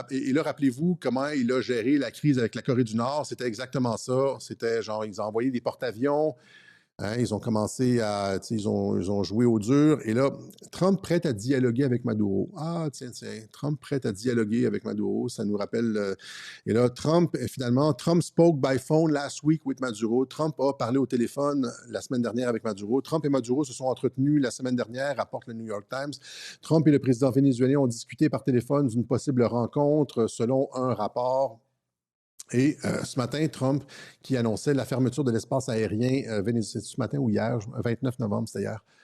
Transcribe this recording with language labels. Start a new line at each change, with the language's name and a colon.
French: Et là, rappelez-vous comment il a géré la crise avec la Corée du Nord. C'était exactement ça. C'était genre, ils ont envoyé des porte-avions. Hein, ils ont commencé à... Ils ont joué au dur. Et là, Trump prêt à dialoguer avec Maduro. Ah, tiens, Trump prêt à dialoguer avec Maduro. Ça nous rappelle... Et là,
English: Trump spoke by phone last week with Maduro.
French: Trump a parlé au téléphone la semaine dernière avec Maduro. Trump et Maduro se sont entretenus la semaine dernière, rapporte le New York Times. Trump et le président vénézuélien ont discuté par téléphone d'une possible rencontre selon un rapport. Et ce matin, Trump qui annonçait la fermeture de l'espace aérien vénézuélien, ce matin ou hier, 29 novembre, c'était hier.